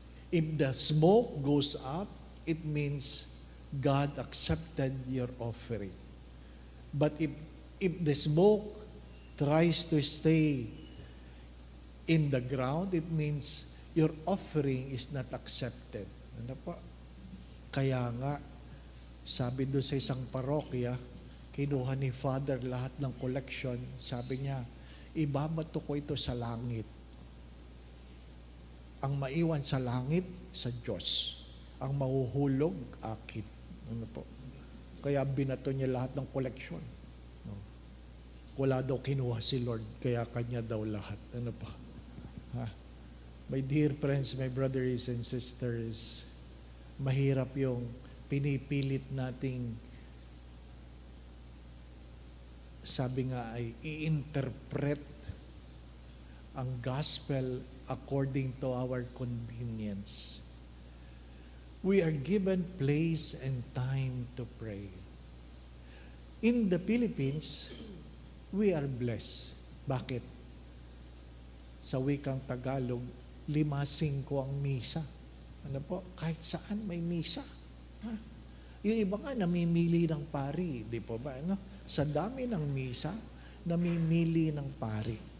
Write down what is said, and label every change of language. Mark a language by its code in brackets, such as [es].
[en] If the smoke goes up, it means God accepted your offering. But if the smoke tries to stay in the ground, it means your offering is not accepted. [tl] Ano po? Kaya nga, sabi doon sa isang parokya, kinuha ni Father lahat ng collection. Sabi niya, ibabato ko ito sa langit. Ang maiwan sa langit, sa Diyos. Ang mahuhulog, akin. Ano po? Kaya binato niya lahat ng collection. No? Wala daw kinuha si Lord, kaya kanya daw lahat. Ano po? Ha? [en] My dear friends, my brothers and sisters, [tl] mahirap yung pinipilit nating, sabi nga ay, i-interpret ang [en] gospel according to our convenience. We are given place and time to pray. In the Philippines, we are blessed. [tl] Bakit? Sa wikang Tagalog, 5-5 ang misa. Ano po? Kahit saan may misa. Ha? Yung iba nga namimili ng pari, di po ba? Ano? Sa dami ng misa, namimili ng pari.